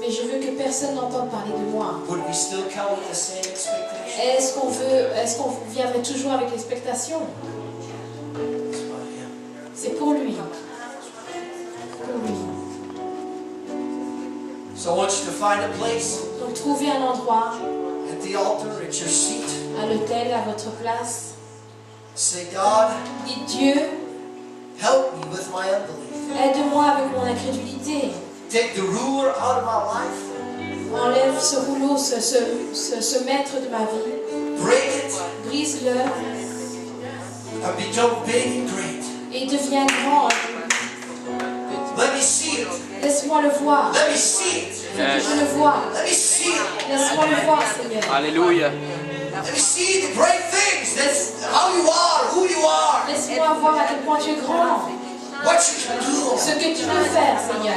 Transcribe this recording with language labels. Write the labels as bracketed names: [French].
[French] mais je veux que personne n'entende parler de moi. [English] would we still come with the same expectation? [French] Est-ce qu'on viendrait toujours avec l'expectation? [English] It's about Him. [French] C'est pour lui. Pour lui. [English] So I want you to find a place [French] Donc trouvez un endroit, [English] at the altar, at your seat. [French] à l'autel, à votre place. [English] Say, God, [French] Dites Dieu, [English] help me with my unbelief. [French] aide-moi avec mon incrédulité. [English] Take the ruler out of my life. [French] Enlève ce rouleau, ce maître de ma vie. [English] Break it [French] Brise-le [English] and become big and great. [French] et deviens grand. [English] Let me see it. [French] Laisse-moi le voir. [English] Let me see it. [French] Je veux que je le vois. [English] Let me see it. [French] Laisse-moi le voir, Seigneur. [English] Hallelujah. Let me see the great things. That's how you are, who you are, [French] Laisse-moi voir à quel point tu es grand. [English] what you can do. [French] Ce que tu peux faire, Seigneur.